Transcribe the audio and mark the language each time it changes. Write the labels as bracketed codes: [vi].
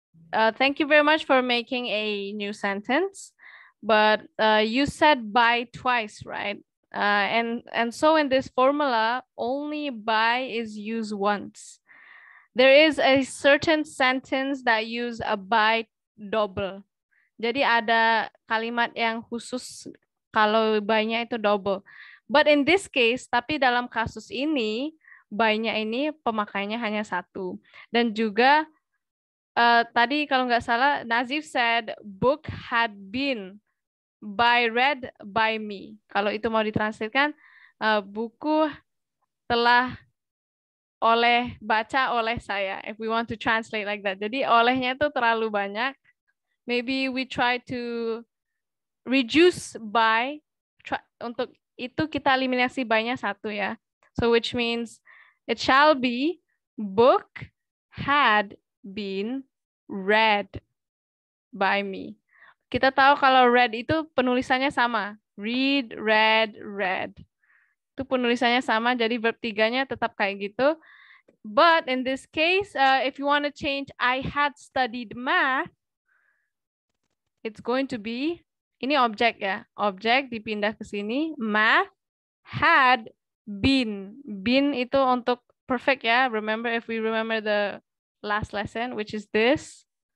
[en] Thank you very much for making a new sentence, but you said by twice, right? And so in this formula, only by is used once. There is a certain sentence that use a by double. [id] Jadi ada kalimat yang khusus kalau by-nya itu double. [en] But in this case, [id] tapi dalam kasus ini, by-nya ini pemakaiannya hanya satu. Dan juga tadi kalau nggak salah, [en] Nazif said book had been read by me. [id] Kalau itu mau ditranslatekan, buku telah baca oleh saya. [en] If we want to translate like that. [id] Jadi olehnya itu terlalu banyak. [en] Maybe we try to reduce by. [id] Untuk itu kita eliminasi by-nya satu ya. [en] So which means it shall be book had been read by me. [id] Kita tahu kalau read itu penulisannya sama. [en] Read, read. [id] Itu penulisannya sama, jadi verb 3-nya tetap kayak gitu. [en] But in this case, if you want to change I had studied math, it's going to be, [id] ini objek ya. Objek dipindah ke sini. [en] Math had been. Been [id] itu untuk perfect ya. [en] Remember, if we remember the last lesson, which is this.